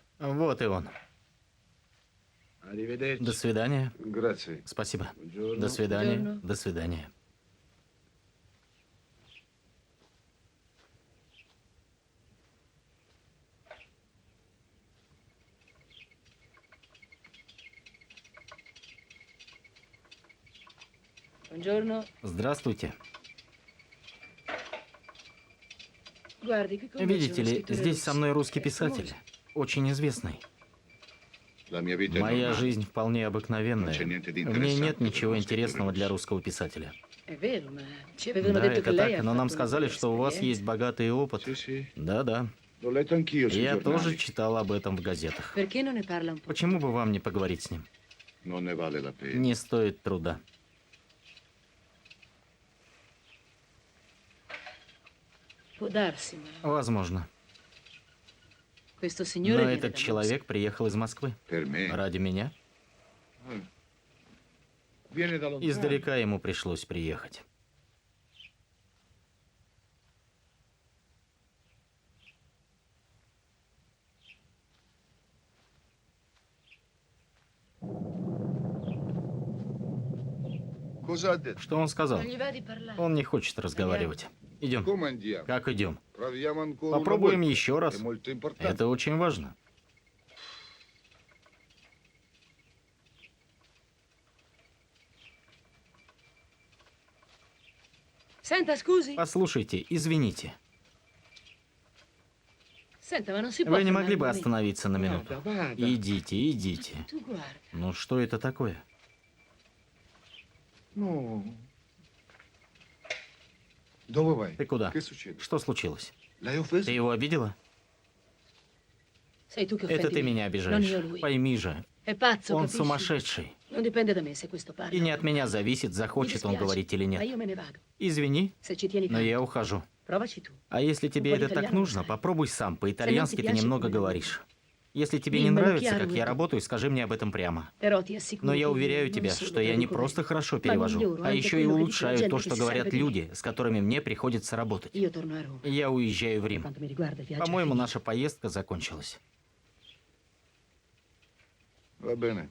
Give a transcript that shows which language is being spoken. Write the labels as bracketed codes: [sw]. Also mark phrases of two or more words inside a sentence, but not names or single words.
[ru] Вот и он. [it] Arrivederci. [ru] До свидания. [it] Grazie. [ru] Спасибо. [it] Buongiorno. [ru] До свидания. [it] Buongiorno. [ru] До свидания. [it] Buongiorno. [ru] Здравствуйте. [it] Guardi, qui con me c'è [ru] Видите [it] uno [ru] ли, [it] scrittore [ru] здесь со [it] russo. [ru] мной русский писатель, очень известный. [it] La mia vita è [ru] Моя [it] normale. [ru] жизнь вполне обыкновенная. [it] Non c'è niente di [ru] В ней нет [it] interessante [ru] ничего [it] per uno [ru] интересного [it] scrittore [ru] для [it] russo. [ru] русского писателя. [it] È vero, ma ci avevano [ru] Да, [it] detto che [ru] это [it] lei [ru] так, [it] ha [ru] но нам [it] fatto [ru] сказали, [it] una [ru] что у вас [it] esperienza. [ru] есть богатый опыт. [it] Sì, sì. [ru] Да-да. [it] L'ho letto anch'io sui [ru] Я тоже [it] giornali. [ru] читал об этом в газетах. [it] Perché non ne parla un po'? [ru] Почему бы вам не поговорить с ним? [it] Non ne vale la pena. [ru] Не стоит труда. [it] Può darsi, ma [ru] Возможно. [it] questo [ru] Но [it] signore viene [ru] этот [it] da [ru] человек приехал из Москвы. [it] Per me. [ru] Ради меня. [it] Viene da lontano. [ru] Издалека ему пришлось приехать. [it] Cosa ha detto? [ru] Что он сказал? [it] Non gli va di parlare. [ru] Он не хочет разговаривать. Идем. [it] Come andiamo? [ru] Как идем? [it] Proviamo ancora una [ru] Попробуем [it] volta. [ru] еще раз. [it] È molto importante. [ru] Это очень важно. [it] Senta, scusi. [ru] Послушайте, извините. [it] Senta, ma non si può [ru] Вы не [it] fermare [ru] могли [it] un [ru] бы [it] momento? [ru] остановиться на минуту? [it] Vada, vada. [ru] Идите, идите. [it] Tu guarda. [ru] Ну что это такое? [it] No. Dove vai? [ru] Ты куда? [it] Che succede? [ru] Что случилось? [it] L'hai offeso? [ru] Ты его обидела? [it] Sei tu che [ru] Это [it] offendi [ru] ты [it] me, [ru] меня [it] non io [ru] обижаешь. [it] lui. [ru] Пойми же, [it] È pazzo, [ru] он [it] capisci? [ru] сумасшедший. [it] Non dipende da me se questo parla. [ru] И не от меня зависит, [it] Mi [ru] захочет он [it] dispiace, [ru] говорить или [it] ma [ru] нет. [it] io me ne vado. [ru] Извини, [it] Se ci tieni [ru] но [it] tanto, [ru] я ухожу. [it] provaci tu. [ru] А если тебе по это так итальяну нужно, знаю. попробуй сам. По-итальянски ты [it] piace, [ru] немного [it] come [ru] говоришь. Если тебе не [it] Dimmelo [ru] нравится, [it] chiaro [ru] как я [it] e tu. [ru] работаю, скажи мне об этом прямо. [it] Però ti assicuro [ru] Но я [it] che [ru] уверяю [it] non [ru] тебя, [it] solo [ru] что я не [it] traduco [ru] просто [it] bene, [ru] хорошо [it] ma [ru] перевожу, [it] miglioro [ru] а [it] anche [ru] еще и [it] quello che dice la [ru] улучшаю [it] gente [ru] то, [it] che [ru] что [it] si [ru] говорят [it] serve di me. [ru] люди, с которыми мне приходится работать. [it] Io torno a Roma. [ru] Я уезжаю в [it] Per [ru] Рим. [it] quanto mi riguarda, il viaggio è [ru] По-моему, [it] finito. [ru] наша поездка закончилась. [it] Va bene.